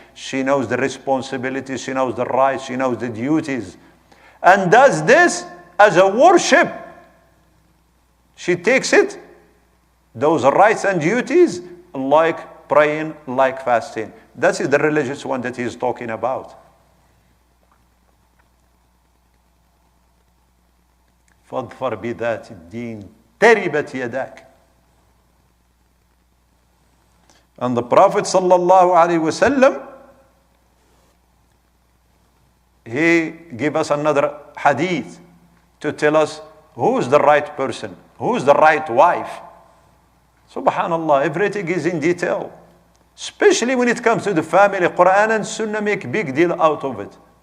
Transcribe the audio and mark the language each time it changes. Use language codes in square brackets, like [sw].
[en] She knows the responsibilities. She knows the rights. She knows the duties. And does this as a worship. She takes it, those rights and duties, like praying, like fasting. That is the religious one that he is talking about. [ar] فاظفر بذات الدين تربت يداك. [en] And the Prophet sallallahu alaihi wasallam, he gave us another hadith to tell us who is the right person, who is the right wife. Subhanallah, everything is in detail. Especially when it comes to the family, Quran and Sunnah make big deal out of it.